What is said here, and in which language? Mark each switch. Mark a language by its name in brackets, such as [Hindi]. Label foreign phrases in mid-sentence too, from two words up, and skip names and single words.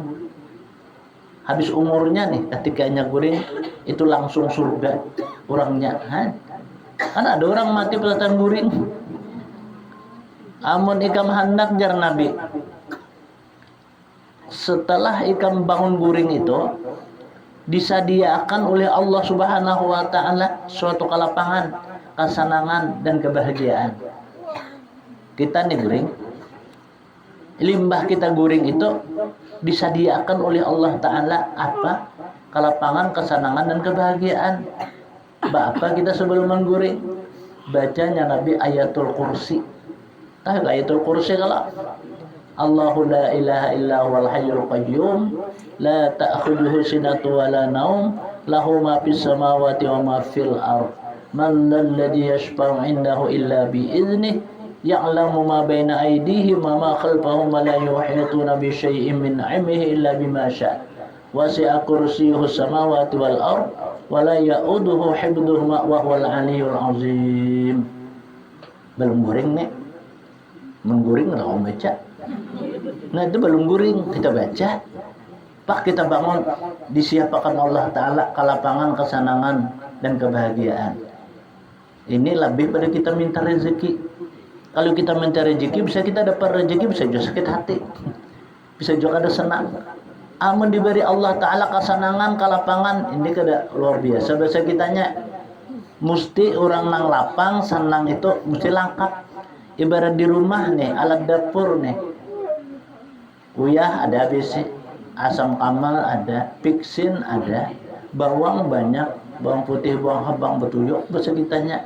[Banjar] Habis umurnya nih ketika inya guring itu langsung surga orangnya. Kan ada orang mati pelatan guring. Amun ikam hendak jar Nabi. [Indonesian] Setelah ikam bangun guring itu disediakan oleh [Arabic] الله سبحانه وتعالى [Indonesian] suatu kelapangan, kesenangan dan kebahagiaan. Kita nih guring, limbah kita guring itu disediakan oleh [Arabic] الله تعالى [Indonesian] apa? Kelapangan, kesenangan dan kebahagiaan. Apa kita sebelum mengguring bacanya Nabi [Arabic] آية الكرسي. آية الكرسي kalau الله لا إله إلا هو الحي القيوم لا تأخذه سنة ولا نوم له ما في السماوات وما في الأرض من ذا الذي يشفع عنده إلا بإذنه يعلم ما بين أيديهم وما خلفهم ولا يحيطون بشيء من علمه إلا بما شاء وسع كرسيه السماوات والأرض ولا يئوده حفظهما وهو العلي العظيم. [Banjar] Belum guring nih. Mengguring lah orang baca. Nah itu belum guring kita baca. [Indonesian] Pak kita bangun disiapkan [Arabic] الله تعالى [Indonesian] kelapangan, kesenangan dan kebahagiaan. Ini lebih pada kita minta rezeki. Kalau kita minta rezeki bisa kita dapat rezeki, bisa juga sakit hati, bisa juga ada senang. Amun diberi [Arabic] الله تعالى [Indonesian] kesenangan, kelapangan, ini kada luar biasa bahasa kitanya. [Banjar] Mesti orang nang lapang senang itu mesti lengkap. Ibarat di rumah nih, alat dapur nih. Uyah ada besi, asam kamal ada, piksin ada, bawang banyak, bawang putih, bawang habang betuyuk bahasa kitanya.